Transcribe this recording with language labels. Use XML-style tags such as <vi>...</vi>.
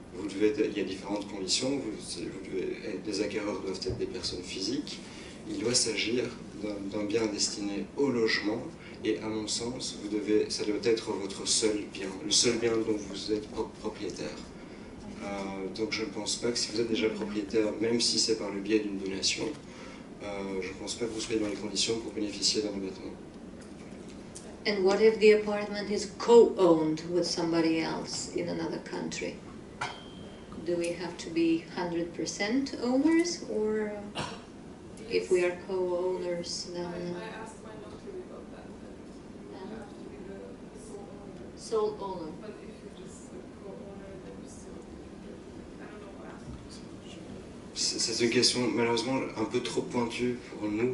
<fr>Il y a différentes conditions, les acquéreurs doivent être des personnes physiques, il doit s'agir d'un bien destiné au logement, et à mon sens, ça doit être votre seul bien, le seul bien dont vous êtes propriétaire. Donc je ne pense pas que si vous êtes déjà propriétaire, même si c'est par le biais d'une donation, je ne pense pas que vous soyez dans les conditions pour bénéficier d'un abattement.</fr> <en>And what if the apartment is co-owned with somebody else in another country? Do we have to be 100% owners, or if we are co-owners, then... I asked my notary about that. You have to be the sole owner. Sole owner. But if you're just a co-owner, then you still... I don't know what.</en> <fr>C'est une question malheureusement un peu trop pointue pour nous.</fr>